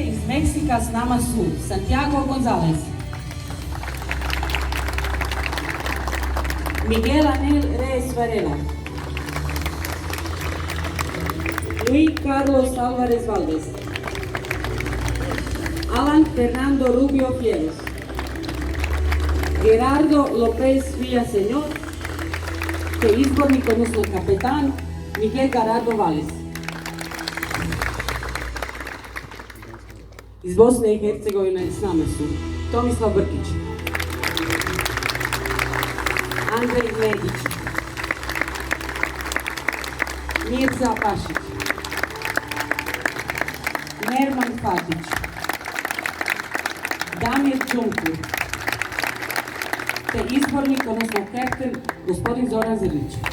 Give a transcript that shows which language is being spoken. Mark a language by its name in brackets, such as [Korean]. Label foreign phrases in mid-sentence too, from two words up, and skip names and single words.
[Croatian] Iz Meksika s nama su Santiago González, Miguel Anel Reyes Varela, Luis Carlos Álvarez Valdez, Alan Fernando Rubio Fieros, Gerardo López Villaseñor te izbornik, odnosno kapetan Miguel Garardo Valles. Iz Bosne i Hercegovine s nama su Tomislav Brkić, Andrej Medić, Mirza Pašić, Nerman Fatić, Damir Čunkur, te izbornik, odnosno kapten, gospodin Zoran Zrnić.